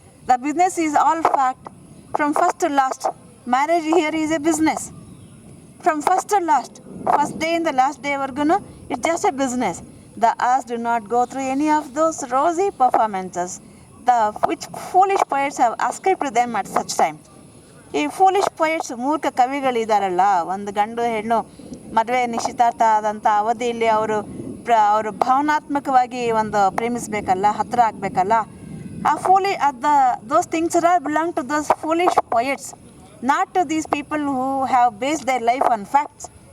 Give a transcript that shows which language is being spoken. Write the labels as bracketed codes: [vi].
[en] The business is all fact from first to last. Marriage here is a business from first to last. First day ಇಂದ last ಡೇವರೆಗೂ it's just a business. The hours do not go through any of those rosy performances which foolish poets have ascribed to them at such time. [kn] ಈ foolish poets, ಮೂರ್ಖ ಕವಿಗಳಿದ್ದಾರಲ್ಲ, ಒಂದು ಗಂಡು ಹೆಣ್ಣು ಮದುವೆ ನಿಶ್ಚಿತಾರ್ಥ ಆದಂಥ ಅವಧಿಯಲ್ಲಿ ಅವರು ಭಾವನಾತ್ಮಕವಾಗಿ ಒಂದು ಪ್ರೇಮಿಸಬೇಕಲ್ಲ, ಹತ್ತಿರ ಆಗಬೇಕಲ್ಲ. [en] ಆ those things are belong to those foolish poets, not to these people who have based their life on facts.